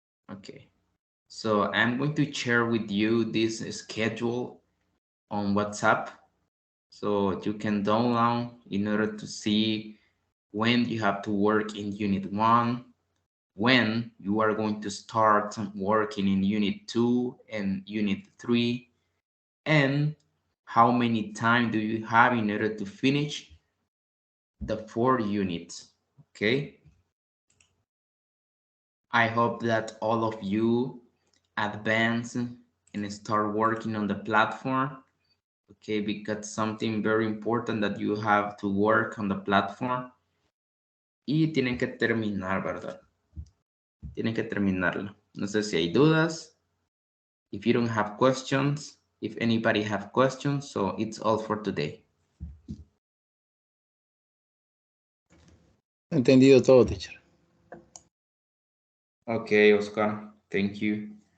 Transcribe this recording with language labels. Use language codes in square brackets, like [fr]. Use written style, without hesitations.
[en] Okay, so I'm going to share with you this schedule on WhatsApp, so you can download in order to see when you have to work in Unit 1, when you are going to start working in Unit 2 and Unit 3, and how many time do you have in order to finish the 4 units, okay? I hope that all of you advance and start working on the platform, okay? Because something very important that you have to work on the platform. [es] Y tienen que terminar, ¿verdad? Tienen que terminarlo. No sé si hay dudas. [en] If you don't have questions, if anybody have questions, so it's all for today. [es] Entendido todo, teacher. [en] Okay, Oscar, thank you.